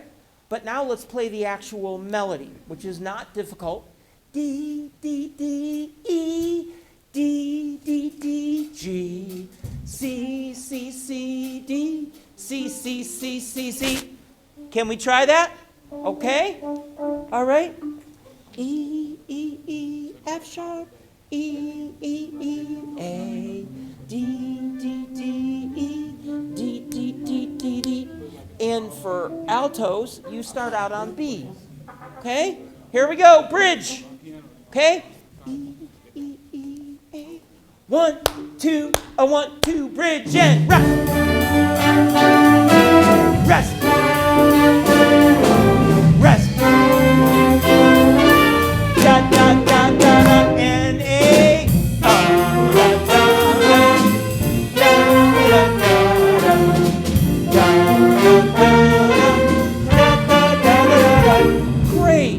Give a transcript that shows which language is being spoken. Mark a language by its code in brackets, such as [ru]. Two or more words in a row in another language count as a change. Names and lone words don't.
[en] But now let's play the actual melody, which is not difficult. D, D, D, E, D, D, D, G, C, C, C, D, C, C, C, C, C. Can we try that? Okay? All right? E, E, E, F sharp. E, E, E, A, D, D, D, E, D, D, D, D, D. And for altos, you start out on B. Okay? Here we go. Bridge. Okay? E, E, E, A. 1, 2, 1, 2, bridge and rest. Rest. Rest. Da, da, da, da, da. And A. Great.